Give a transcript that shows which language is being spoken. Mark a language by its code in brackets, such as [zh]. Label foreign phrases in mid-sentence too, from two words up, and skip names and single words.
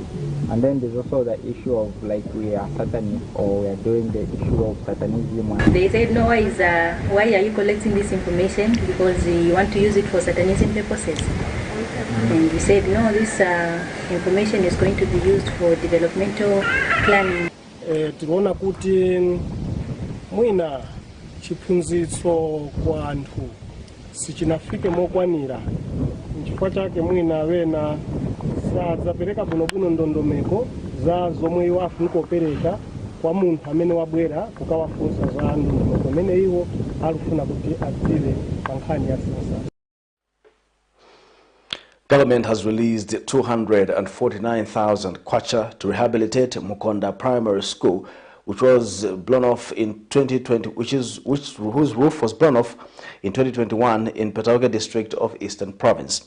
[en] And then there's also the issue of like we are Satanists or we are doing the issue of Satanism. They said, no, why are you collecting this information? Because you want to use it for Satanism purposes. And we said, no, this information is going to be used for developmental planning. [ny] Tunaona kuti mwina chiphunzitso kwa anthu sichinafike mokwanira, nchifukwa chake mwina wena sadzapereka bwinobwino ndondomeko za zomwe iwo afuna kupereka kwa munthu amene wabwera kukawafunsa za ndondomeko amene iwo alufuna kuti adziwe pa nkhani ya sensa. [en] Government has released 249,000 kwacha to rehabilitate Mukonda Primary School, which was blown off in 2020, whose roof was blown off in 2021 in Petauke district of Eastern Province.